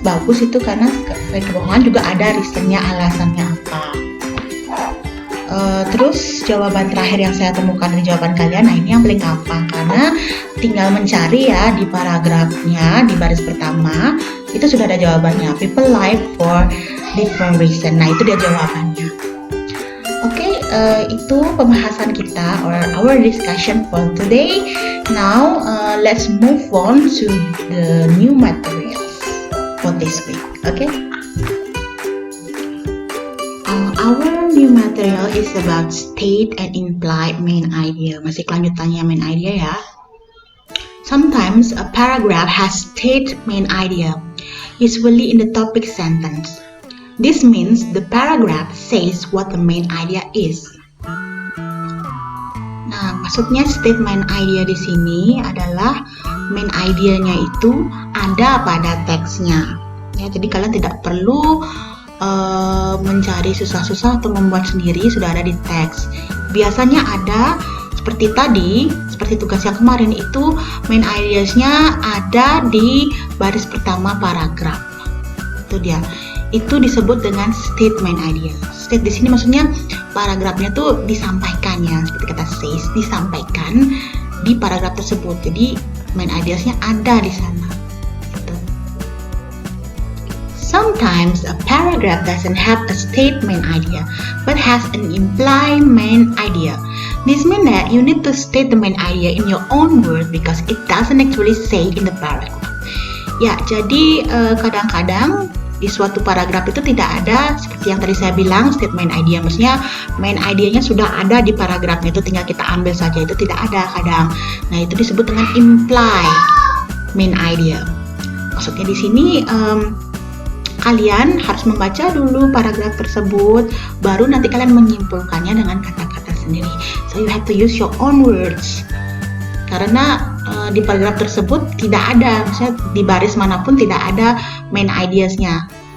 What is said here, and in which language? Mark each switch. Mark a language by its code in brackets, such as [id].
[id] Bagus itu karena kebohongan juga ada reasonnya, alasannya apa. Terus jawaban terakhir yang saya temukan dari jawaban kalian, nah ini yang paling gampang karena tinggal mencari ya di paragrafnya, di baris pertama itu sudah ada jawabannya. [en] People lie for different reason. [id] Nah itu dia jawabannya. Oke, itu pembahasan kita [en] or our discussion for today. Now let's move on to the new materials for this week. Okay. Our new material is about state and implied main idea. [id] Masih kelanjutannya main idea ya. [en] Sometimes a paragraph has state main idea, usually in the topic sentence. This means the paragraph says what the main idea is. [id] Nah, maksudnya state main idea di sini adalah main idea-nya itu ada pada teksnya. Ya, jadi kalian tidak perlu mencari susah-susah atau membuat sendiri, sudah ada di teks. Biasanya ada seperti tadi, seperti tugas yang kemarin itu main ideas-nya ada di baris pertama paragraf. Itu dia. Itu disebut dengan statement idea. State di sini maksudnya paragrafnya tuh disampaikan ya, seperti kata says, disampaikan di paragraf tersebut. Jadi main ideasnya ada di sana. Gitu. [en] Sometimes a paragraph doesn't have a statement idea, but has an implied main idea. This means that you need to state the main idea in your own words because it doesn't actually say in the paragraph. [id] Ya, jadi kadang-kadang di suatu paragraf itu tidak ada seperti yang tadi saya bilang statement idea, maksudnya main idenya sudah ada di paragrafnya, itu tinggal kita ambil saja, itu tidak ada kadang. Nah, itu disebut dengan imply main idea. Maksudnya di sini kalian harus membaca dulu paragraf tersebut, baru nanti kalian menyimpulkannya dengan kata-kata sendiri. [en] So you have to use your own words. [id] Karena di paragraf tersebut tidak ada, misalnya di baris manapun tidak ada main ideasnya.